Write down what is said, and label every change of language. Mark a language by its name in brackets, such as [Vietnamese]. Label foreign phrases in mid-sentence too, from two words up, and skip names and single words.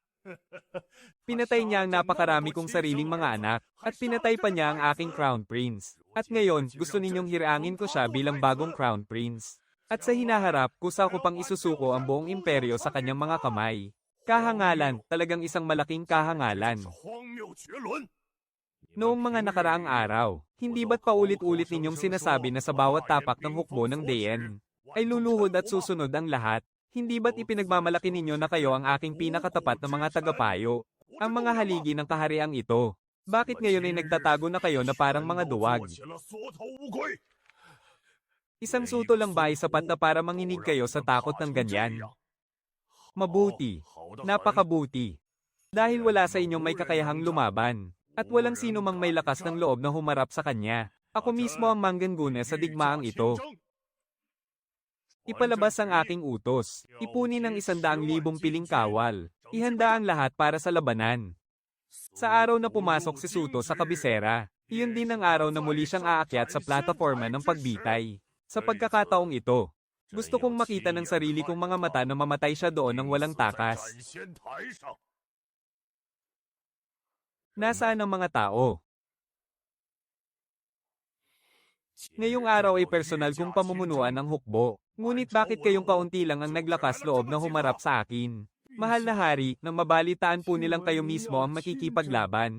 [Filipino] Pinatay niya ang napakarami kong sariling mga anak, at pinatay pa niya ang aking [English] Crown Prince. [Filipino] At ngayon, gusto ninyong hirangin ko siya bilang bagong [English] Crown Prince. [Filipino] At sa hinaharap, kusa ko pang isusuko ang buong imperyo sa kanyang mga kamay. Kahangalan, talagang isang malaking kahangalan. [Chinese] 荒谬绝伦。 [Filipino] Noong mga nakaraang araw, hindi ba't paulit-ulit ninyong sinasabi na sa bawat tapak ng hukbo ng Dayen ay luluhod at susunod ang lahat? Hindi ba't ipinagmamalaki ninyo na kayo ang aking pinakatapat na mga tagapayo, ang mga haligi ng kahariang ito? Bakit ngayon ay nagtatago na kayo na parang mga duwag? [Chinese] 起了缩头乌龟， [Filipino] Isang suto lang ba ay sapat na para manginig kayo sa takot ng ganyan? Mabuti, napakabuti. Dahil wala sa inyong may kakayahang lumaban, at walang sino mang may lakas ng loob na humarap sa kanya. Ako mismo ang mangganguna sa digmaang ito. Ipalabas ang aking utos. Ipunin ang 100,000 piling kawal. Ihanda ang lahat para sa labanan. Sa araw na pumasok si Suto sa kabisera, iyon din ang araw na muli siyang aakyat sa plataforma ng pagbitay. Sa pagkakataong ito, gusto kong makita ng sarili kong mga mata na mamatay siya doon ng walang takas. [Chinese] 斩仙台上， [Filipino] Nasaan ang mga tao? Ngayong araw ay personal kong pamumunuan ng hukbo. Ngunit bakit kayong kaunti lang ang naglakas loob na humarap sa akin? Mahal na hari, nang mabalitaan po nilang kayo mismo ang makikipaglaban.